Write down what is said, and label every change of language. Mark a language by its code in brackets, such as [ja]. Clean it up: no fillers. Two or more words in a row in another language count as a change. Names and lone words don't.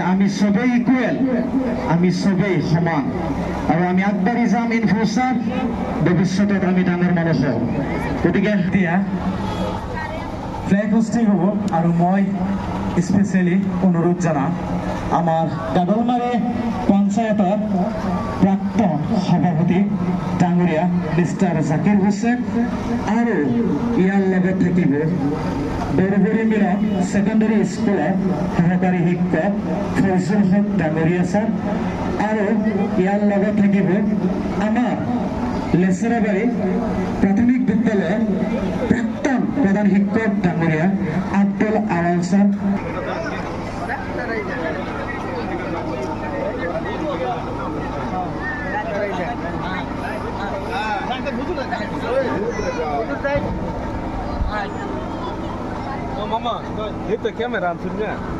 [bn] আমি সবাই ইকুয়াল, আমি সবাই সমান, [as] আর আমি আগবাঢ়ি যাম [en] in future, [as] ভৱিষ্যতত আমি ডাঙৰ মানুহ হওঁ। গতিকে এতিয়া [en] flag hoisting [as] হ'ব। আৰু মই স্পেচিয়েলি অনুৰোধ জনাম আমাৰ গাদলমাৰী পঞ্চায়তৰ প্ৰাক্তন সভাপতি ডাঙৰীয়া মিষ্টাৰ জাকিৰ হুছেইন আৰু ইয়াৰ লগত থাকিব বৰগুৰি মিলন ছেকেণ্ডাৰী স্কুলৰ সহকাৰী শিক্ষক ফজল হক ডাঙৰীয়া ছাৰ, আৰু ইয়াৰ লগত থাকিব আমাৰ লেচেৰাবাৰী প্ৰাথমিক বিদ্যালয়ৰ প্ৰাক্তন প্ৰধান শিক্ষক ডাঙৰীয়া আব্দুল আৱাল ছাৰ। [en] Mama, hit the camera on today.